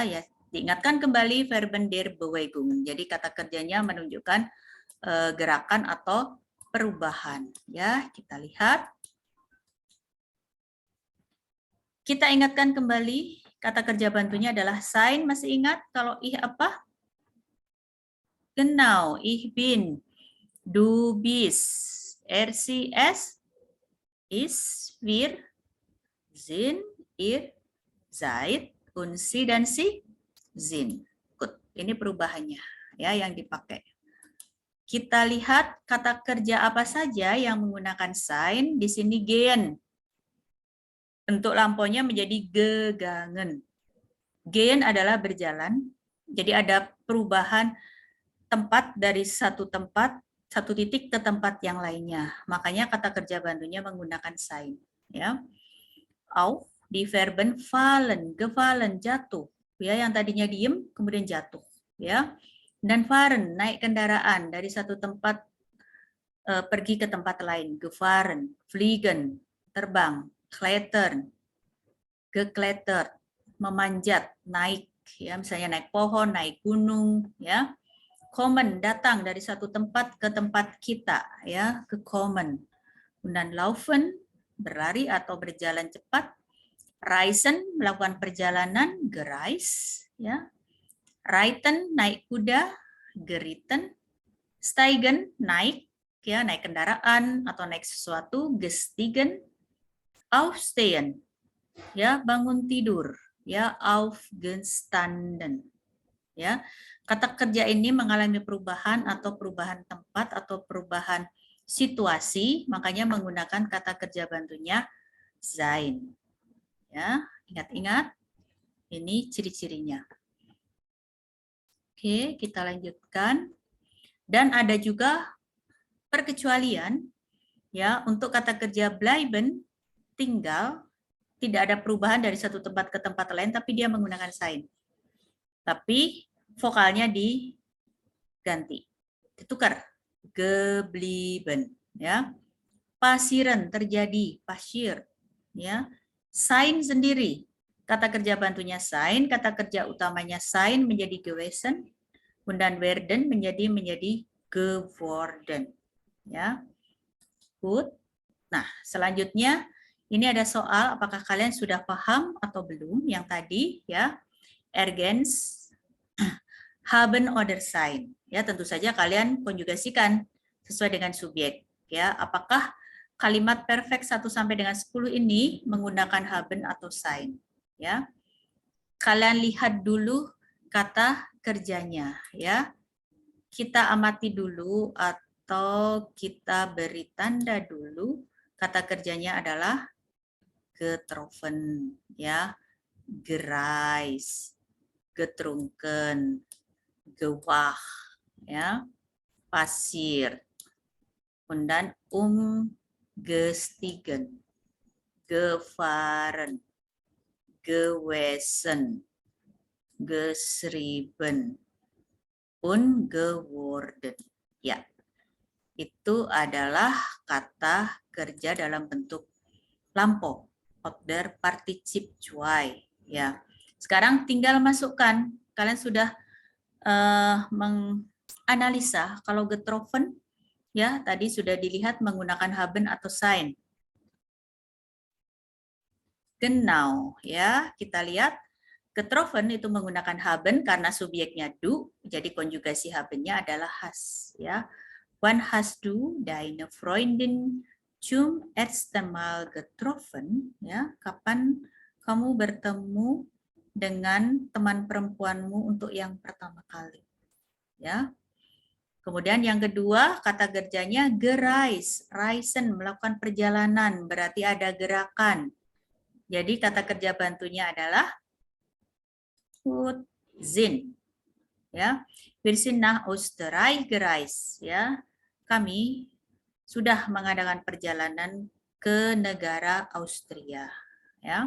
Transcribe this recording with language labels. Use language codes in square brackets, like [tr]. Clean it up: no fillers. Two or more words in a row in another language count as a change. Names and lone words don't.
[id] Ya, diingatkan kembali [de] Verben der Bewegung. [id] Jadi kata kerjanya menunjukkan gerakan atau perubahan, ya. Kita lihat. Kita ingatkan kembali kata kerja bantunya adalah sein. Masih ingat kalau ich apa? [de] Genau, ich bin. Du bist, RCS, ist, wir, sind, ihr, seid, und sie dan si, sind. Good. [id] Ini perubahannya ya yang dipakai. Kita lihat kata kerja apa saja yang menggunakan sein. Di sini gehen. Bentuk lampaunya menjadi gegangen. Gehen adalah berjalan. Jadi ada perubahan tempat dari satu titik ke tempat yang lainnya. Makanya kata kerja bantunya menggunakan sein. Ya. [de] Auf, di Verben fallen, gefallen, [id] jatuh. Ya, yang tadinya diem kemudian jatuh. Ya. Dan fahren, naik kendaraan dari satu tempat pergi ke tempat lain. [de] Gefahren, fliegen, terbang, klettern, geklettert, [id] memanjat, naik. Ya, misalnya naik pohon, naik gunung. Ya. Kommen, datang dari satu tempat ke tempat kita, ya, ke kommen. Dan laufen, berlari atau berjalan cepat. Reisen, melakukan perjalanan, gereist, ya. Reiten, naik kuda, [de] geritten. Steigen, [id] naik, ya, naik kendaraan atau naik sesuatu, [de] gestiegen. Aufstehen, [id] ya, bangun tidur, ya, aufgestanden. ya. Kata kerja ini mengalami perubahan atau perubahan tempat atau perubahan situasi, makanya menggunakan kata kerja bantunya sein. Ya, ingat-ingat ini ciri-cirinya. Oke, kita lanjutkan. Dan ada juga perkecualian ya untuk kata kerja bleiben, tinggal, tidak ada perubahan dari satu tempat ke tempat lain, tapi dia menggunakan sein. Tapi vokalnya diganti, ditukar, [de] geblieben, ya. [id] Passieren, terjadi, passiert, ya. Sein sendiri, kata kerja bantunya sein, kata kerja utamanya sein menjadi gewesen, dan werden menjadi geworden, ya. Good. Nah, selanjutnya ini ada soal, apakah kalian sudah paham atau belum yang tadi, ya. [de] Ergens haben oder sein. [id] Ya, tentu saja kalian konjugasikan sesuai dengan subjek, ya. Apakah kalimat perfect 1 sampai dengan 10 ini menggunakan haben atau sein, ya. Kalian lihat dulu kata kerjanya, ya. Kita amati dulu atau kita beri tanda dulu. Kata kerjanya adalah getroffen, ya, [de] gereist, getrunken, gewach, [id] ya, pasir, dan [de] gestigen, gefahren, gewesen, geschrieben, geworden. [id] Ya, itu adalah kata kerja dalam bentuk lampau, [de] oder Partizip 2. [id] Ya, sekarang tinggal masukkan. Kalian sudah menganalisa kalau getroffen, ya tadi sudah dilihat menggunakan haben atau sein. Genau, ya kita lihat getroffen itu menggunakan haben karena subjeknya du, jadi konjugasi habennya adalah has, ya. [de] Wann hast du deine Freundin zum ersten Mal getroffen? [id] Ya, kapan kamu bertemu dengan teman perempuanmu untuk yang pertama kali? Ya. Kemudian yang kedua, kata kerjanya gereist, reisen, melakukan perjalanan, berarti ada gerakan. Jadi kata kerja bantunya adalah sind. [de] Ya, wir sind nach Österreich gereist, [id] ya. Kami sudah mengadakan perjalanan ke negara Austria, ya.